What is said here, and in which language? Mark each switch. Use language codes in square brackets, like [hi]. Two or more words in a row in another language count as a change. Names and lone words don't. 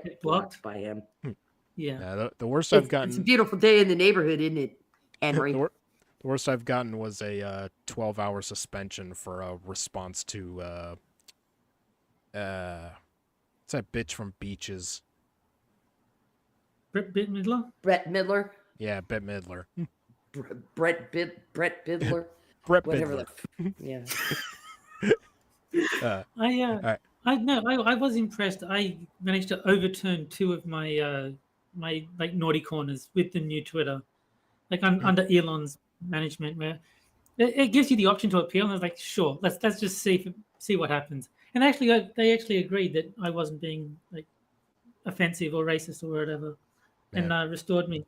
[en] Get blocked blocked? by him. Yeah. The worst I've It's a gotten, beautiful day in the neighborhood, isn't it, Henry? the worst I've gotten was a 12-hour suspension for a response to what's that bitch from Beaches? Brett Midler. Brett Midler, Yeah, Bette Midler. Brett Bidler, Brett whatever. Midler. Yeah. I was impressed. I managed to overturn 2 of my my like naughty corners with the new Twitter, like under Elon's management, where it gives you the option to appeal. And I was like, sure, let's just see what happens. And actually, they actually agreed that I wasn't being like offensive or racist or whatever, and restored me.